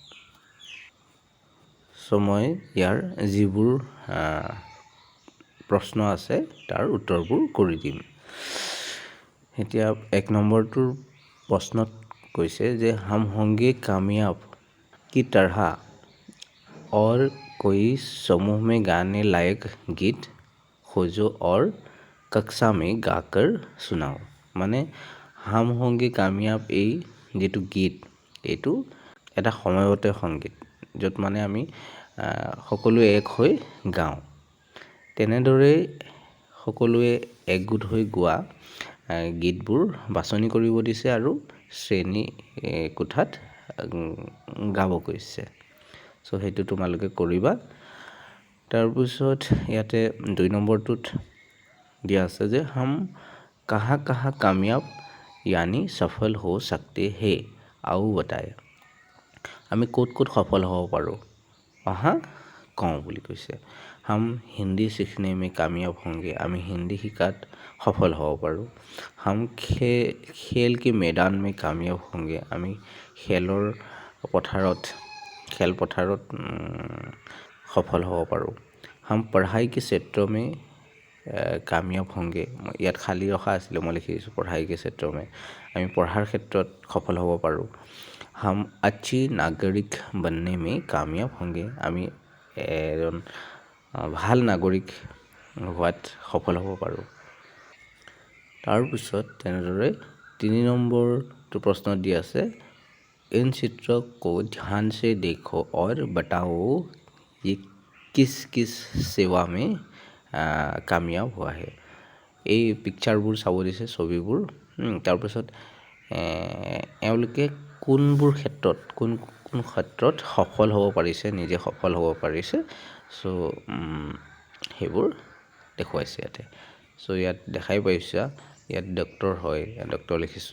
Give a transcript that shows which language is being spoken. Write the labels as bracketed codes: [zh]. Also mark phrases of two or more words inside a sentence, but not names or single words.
[as] চ' মই ইয়াৰ যিবোৰ প্ৰশ্ন আছে তাৰ উত্তৰবোৰ কৰি দিম। এতিয়া 1 নম্বৰটোৰ প্ৰশ্নত কৈছে যে [hi] हम होंगे कामयाब की तरह और कोई समूह में गाने लायक गीत खोजो और कक्षा में गाकर सुनाओ। [as] মানে [hi] हम होंगे कामयाब [as] এই যিটো গীত, এইটো এটা সময়গত সংগীত, য'ত মানে আমি সকলোৱে এক হৈ গাওঁ। তেনেদৰে সকলোৱে একগোট হৈ গোৱা গীতবোৰ বাছনি কৰিব দিছে আৰু শ্ৰেণী কোঠাত গাব কৈছে। চ' সেইটো তোমালোকে কৰিবা। তাৰপিছত ইয়াতে 2 নম্বৰটোত দিয়া আছে যে [hi] हम कहाँ कहाँ कामयाब [as] यानी সফল [hi] हो सकते हैं आओ बताए। [as] আমি ক'ত ক'ত সফল হ'ব পাৰোঁ, অহা কওঁ বুলি কৈছে। [hi] हम हिंदी सीखने में कामयाब होंगे, [as] আমি হিন্দী শিকাত সফল হ'ব পাৰোঁ। [hi] हम खेल के मैदान में कामयाब होंगे, [as] আমি খেলপথাৰত সফল হ'ব পাৰোঁ। [hi] हम पढ़ाई के क्षेत्र में कामयाब होंगे, [as] ইয়াত খালী ৰখা আছিলে, মই লিখিছোঁ পঢ়াই [hi] के क्षेत्र में, [as] আমি পঢ়াৰ ক্ষেত্ৰত সফল হ'ব পাৰোঁ। [hi] হাম अच्छी नागरिक बनने में कामयाब होंगे, [as] আমি এজন ভাল নাগৰিক হোৱাত সফল হ'ব পাৰোঁ। তাৰপিছত তেনেদৰে 3 নম্বৰটো প্ৰশ্নত দি আছে [hi] इन चित्रों को ध्यान से देखो और बताओ ये किस किस सेवा में कामयाब हुआ है। [as] এই পিকচাৰবোৰ চাব দিছে, ছবিবোৰ। তাৰপিছত এওঁলোকে কোনবোৰ ক্ষেত্ৰত কোন ক্ষেত্ৰত সফল হ'ব পাৰিছে, নিজে সফল হ'ব পাৰিছে। চ' সেইবোৰ দেখুৱাইছে ইয়াতে। চ' ইয়াত দেখাই পাইছা, ইয়াত ডক্তৰ হয়, ডক্তৰ লিখিছোঁ।